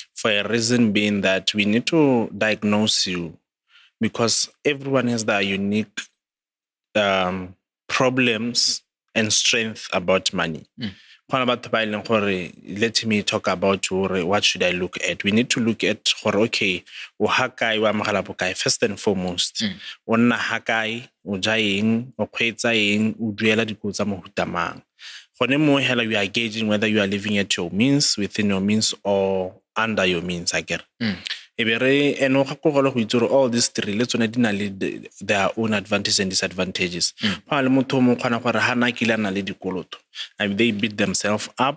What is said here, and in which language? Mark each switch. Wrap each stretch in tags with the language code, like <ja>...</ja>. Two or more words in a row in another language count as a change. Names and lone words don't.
<en>For a reason being that we need to diagnose you because everyone has their unique problems and strength about money. Let me talk about what should I look at. We need to look at okay, first and foremost.</en> <tn>Onna hakai, o jaeng, o kgweetsa eng, o duela dikolo tsa mohuta mang. Gone mo hela</tn> <en>you are gauging whether you are living at your means, within your means, or under your means, I get. All these three, let's their own advantages and disadvantages. They beat themselves up.</en>